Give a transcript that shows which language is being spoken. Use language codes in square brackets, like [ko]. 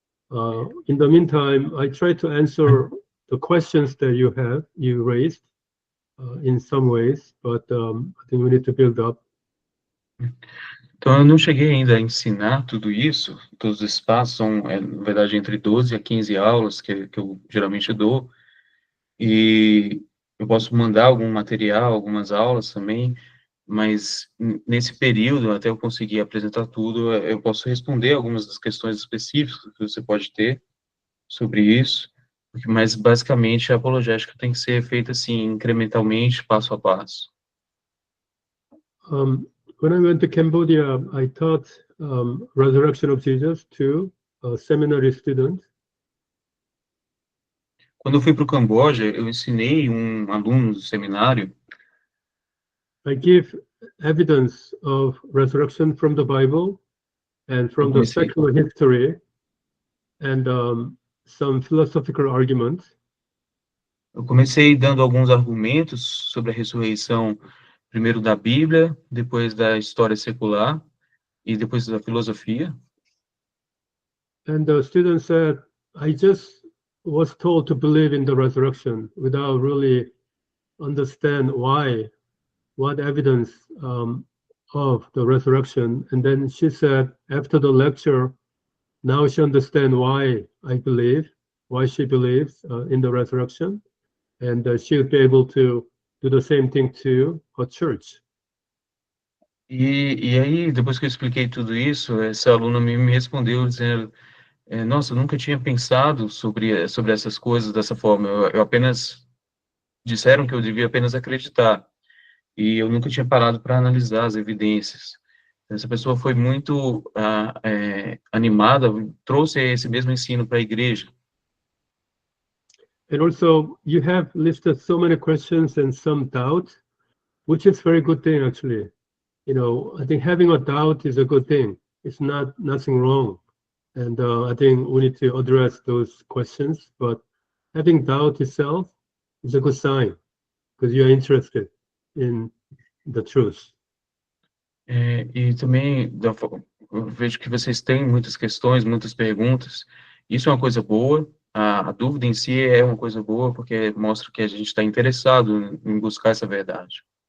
[en] In the meantime, I try to answer the questions that you raised in some ways, but I think we need to build up. [pt] Então, eu não cheguei ainda a ensinar tudo isso, todos os passos são, na verdade, entre 12 a 15 aulas que eu geralmente dou, e eu posso mandar algum material, algumas aulas também, mas nesse período, até eu conseguir apresentar tudo, eu posso responder algumas das questões específicas que você pode ter sobre isso, mas basicamente a apologética tem que ser feita assim, incrementalmente, passo a passo. [en] When I went to Cambodia, I taught Resurrection of Jesus to seminary students. [pt] Quando eu fui para o Camboja, eu ensinei um aluno do seminário. [en] I give evidence of resurrection from the Bible and from the secular history and some philosophical arguments. [pt] Eu comecei dando alguns argumentos sobre a ressurreição, primeiro da Bíblia, depois da história secular e depois da filosofia. [en] And the student said, I just was told to believe in the resurrection without really understand why, what evidence of the resurrection. And then she said, after the lecture, now she understands why she believes in the resurrection. And she would be able to do the same thing to her church. [pt] E aí, depois que eu expliquei tudo isso, essa aluna me respondeu dizendo, nossa, eu nunca tinha pensado sobre essas coisas dessa forma, eu apenas, disseram que eu devia apenas acreditar, e eu nunca tinha parado para analisar as evidências. Essa pessoa foi muito animada, trouxe esse mesmo ensino para a igreja. [en] And also, you have listed so many questions and some doubt, which is very good thing, actually. You know, I think having a doubt is a good thing. It's nothing wrong. And I think we need to address those questions, but having doubt itself is a good sign, because you're interested in the truth. [pt] E também, eu vejo que vocês têm muitas questões, muitas perguntas. Isso é uma coisa boa. A dúvida em si é uma coisa boa, porque mostra que a gente está interessado em buscar essa verdade.